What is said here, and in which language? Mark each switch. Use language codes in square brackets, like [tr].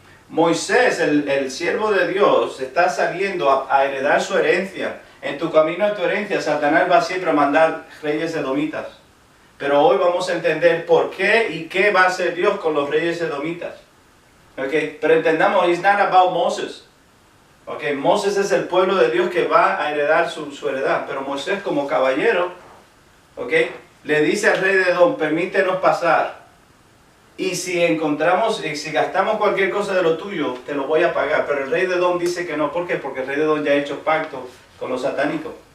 [es] Moisés, el siervo de Dios, está saliendo a heredar su herencia. En tu camino a tu herencia, Satanás va siempre a mandar reyes edomitas. Pero hoy vamos a entender por qué y qué va a hacer Dios con los reyes edomitas. Okay. Pero entendamos, [en] it's not about Moses. Okay. [es] Moses es el pueblo de Dios que va a heredar su heredad. Pero Moisés como caballero, le dice al rey de Edom, permítenos pasar. Y si gastamos cualquier cosa de lo tuyo, te lo voy a pagar. Pero el rey de Edom dice que no. ¿Por qué? Porque el rey de Edom ya ha hecho pacto con los satánicos.